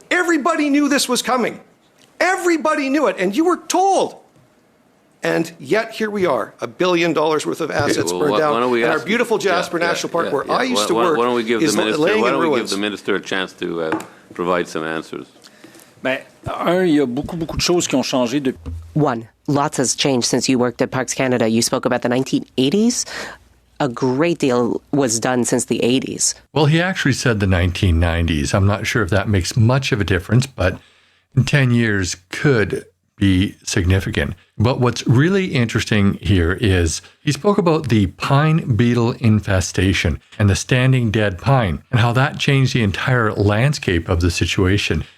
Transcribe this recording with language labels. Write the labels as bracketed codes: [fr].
[en] Everybody knew this was coming. Everybody knew it, and you were told. And yet here we are, $1 billion worth of assets burned down, and our beautiful Jasper National Park, where I used to work, why don't we give is laying in ruins. Why don't we give the minister a chance to provide some answers? [fr] Ben, il y a beaucoup de choses qui ont changé depuis. [en] One, lots has changed since you worked at Parks Canada. You spoke about the 1980s. A great deal was done since the 80s. Well, he actually said the 1990s. I'm not sure if that makes much of a difference, but 10 years could be significant. But what's really interesting here is he spoke about the pine beetle infestation and the standing dead pine and how that changed the entire landscape of the situation.